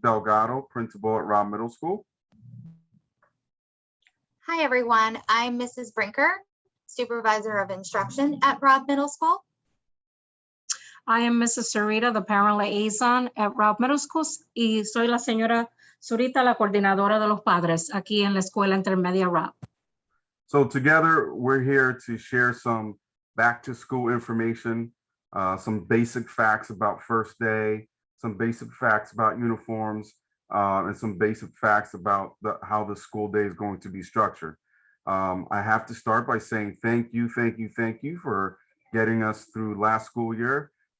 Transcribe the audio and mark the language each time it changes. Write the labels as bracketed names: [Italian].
[English] Delgado, principal at Raub Middle School. Hi, everyone. I'm Mrs. Brinker, Supervisor of Instruction at Raub Middle School. I am Mrs. [Spanish] Sarita, [English] the parent liaison at Raub Middle School, [Spanish] y soy la señora Zurita, la coordinadora de los padres aquí en la escuela intermedia Raub. [English] So together, we're here to share some back to school information, some basic facts about first day, some basic facts about uniforms, and some basic facts about how the school day is going to be structured. I have to start by saying thank you for getting us through last school year.